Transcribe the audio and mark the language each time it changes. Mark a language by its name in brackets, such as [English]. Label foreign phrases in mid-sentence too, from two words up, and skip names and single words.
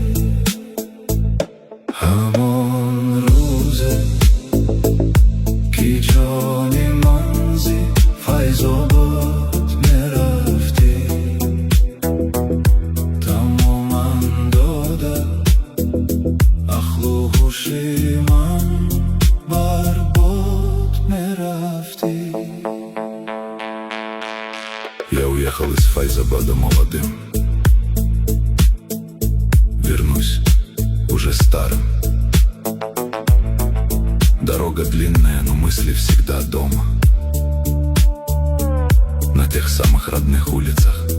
[Persian] همان روزه که جان من زی فیض‌آباد میرفتی، تماماً داده عقل و هوش من برباد میرفتی. [Russian] Я уехал из Файзобода молодым, вернусь уже старым. Дорога длинная, но мысли всегда дома, на тех самых родных улицах.